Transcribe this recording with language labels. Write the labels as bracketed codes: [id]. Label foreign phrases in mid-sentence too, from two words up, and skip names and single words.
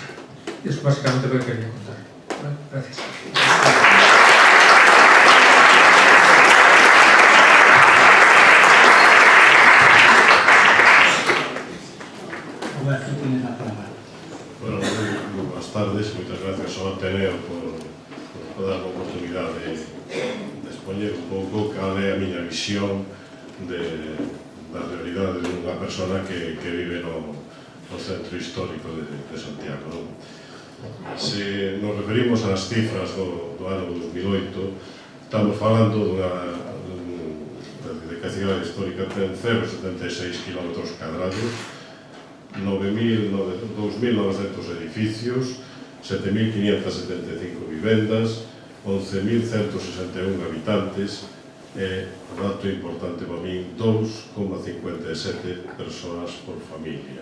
[es] Y es básicamente lo que quería contar. ¿Vale? Gracias. Roberto, tienes la palabra. Bueno, buenas tardes, [gl] moitas gracias ao Ateneo por dar a oportunidade de expoñer un pouco cal é a miña visión da realidade dunha persona que vive no centro histórico de Santiago, non? Se nos referimos ás cifras do ano 2008, estamos falando de que a cidade histórica ten 0,76 km cadrados, 2.900 edificios, 7.575 vivendas, 11.161 habitantes e, dato importante para min, 2,57 persoas por familia.